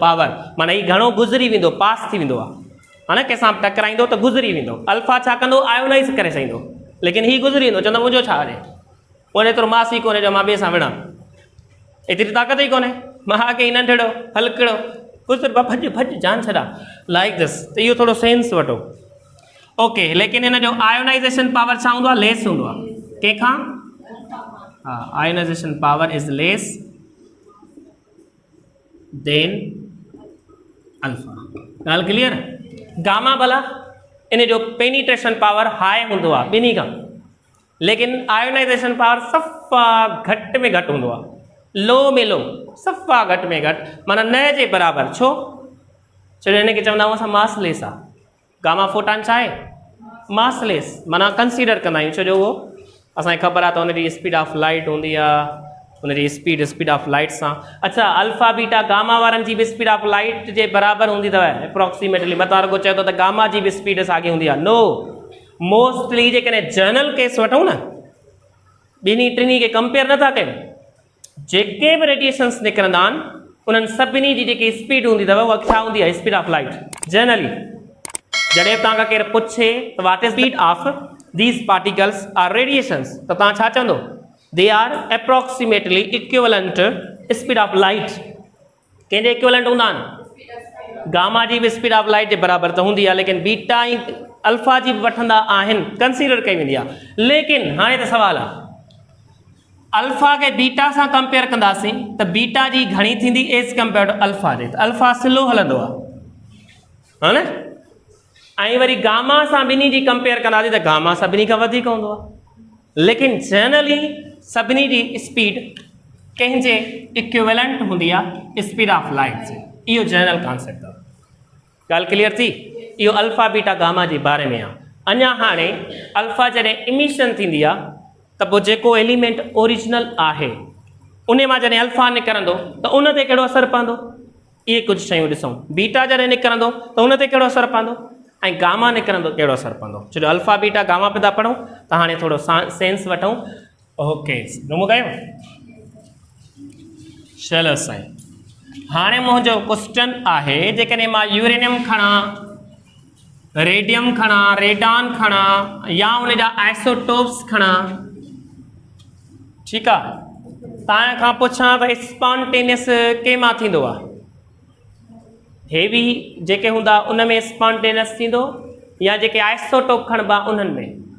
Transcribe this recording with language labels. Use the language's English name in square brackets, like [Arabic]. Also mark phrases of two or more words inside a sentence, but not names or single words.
[Sindhi] पावर माना हीउ घणो गुज़री वेंदो पास थी वेंदो आहे हा न कंहिंसां टकराईंदो त गुज़री वेंदो अल्फा छा कंदो आयोनाइज़ करे छॾींदो लेकिन हीउ गुज़री वेंदो चवंदो मुंहिंजो छा आहे उन एतिरो मास ई कोन्हे जो मां ॿिए सां विढ़ां एतिरी ताक़त ई कोन्हे मां के नंढड़ो हलकड़ो कुझु भॼ भॼ जान छॾा [English] like this [Sindhi] त इहो थोरो सेंस वठो ओके लेकिन हिन जो [English] ionization power [Sindhi] छा हूंदो आहे लेस हूंदो आहे कंहिंखां हा [English] ionization power is less then alpha [Sindhi] ॻाल्हि क्लियर गामा भला इन जो [English] penetration power high [Sindhi] हूंदो आहे ॿिन्ही खां लेकिन [English] ionization power [Sindhi] सफ़ा घटि में घटि हूंदो आहे लो में लो सफ़ा घटि में घटि माना न जे बराबरि छो छो जो हिनखे चवंदा आहियूं असां मासलेस आहे [English] gamma photon [Sindhi] छा आहे मासलेस माना कंसीडर कंदा आहियूं छो जो उहो असांखे ख़बर आहे त हुनजी [English] speed of light [Sindhi] हूंदी आहे हुनजी [English] speed of light [Sindhi] सां अच्छा [English] alpha beta gamma [Sindhi] वारनि जी बि [English] speed of light [Sindhi] जे बराबरि हूंदी अथव अप्रोक्सीमेटली मतां रुगो चए थो त गामा जी बि स्पीड साॻी हूंदी आहे [English] no mostly [Sindhi] जेकॾहिं [English] general case [Sindhi] वठूं न ॿिन्ही टिनी खे कंपेयर नथा कयूं जेके बि रेडिएशन्स निकिरंदा आहिनि उन्हनि सभिनी जी जेकी स्पीड हूंदी अथव उहा छा हूंदी आहे [English] speed of light generally [Sindhi] जॾहिं तव्हांखां केरु पुछे त [English] what is speed of these particles or radiations [Sindhi] त तव्हां छा चवंदो [English] they are approximately equivalent speed of light [Sindhi] कंहिंजे इक्विवेलेंट हूंदा आहिनि गामा जी बि [English] speed of light [Sindhi] जे बराबरि त हूंदी आहे लेकिन बीटा ऐं अल्फा जी बि वठंदा आहिनि कंसीडर कई वेंदी आहे लेकिन हाणे त सुवालु आहे अल्फा खे बीटा सां कंपेयर कंदासीं त बीटा जी घणी थींदी [English] as compare to alpha [Sindhi] जे त अल्फा स्लो हलंदो आहे हा न ऐं वरी गामा सां ॿिन्ही जी कंपेयर कंदासीं त गामा सभिनी खां वधीक हूंदो आहे लेकिन जनरली सभिनी जी स्पीड कंहिंजे इक्विवेलेंट हूंदी आहे [English] speed of [Sindhi] लाइट जे इहो [English] general concept [Sindhi] आहे ॻाल्हि क्लियर थी इहो [English] alpha beta gamma [Sindhi] जे बारे में आहे अञा हाणे अल्फा जॾहिं इमिशन थींदी आहे त पोइ जेको एलिमेंट ओरिजिनल आहे उन मां जॾहिं अल्फा निकिरंदो त उन ते कहिड़ो असरु पवंदो इहे कुझु शयूं ॾिसूं बीटा जॾहिं निकिरंदो त उन ते कहिड़ो असरु पवंदो ऐं गामा निकिरंदो कहिड़ो असरु पवंदो छो जो [English] alpha beta gamma [Sindhi] पिया पढ़ूं त हाणे थोरो सेंस वठूं ओके रुमो कयो चलो साईं हाणे मुंहिंजो क्वेश्चन आहे जेकॾहिं मां यूरेनियम खणा रेडियम खणा रेडान खणा या उन जा आइसोटोप्स खणा ठीकु आहे तव्हां खां पुछां त स्पॉन्टेनियस कंहिं मां थींदो आहे हेवी जेके हूंदा उन में स्पॉन्टेनियस थींदो या जेके आइसोटोप खणबा उन्हनि में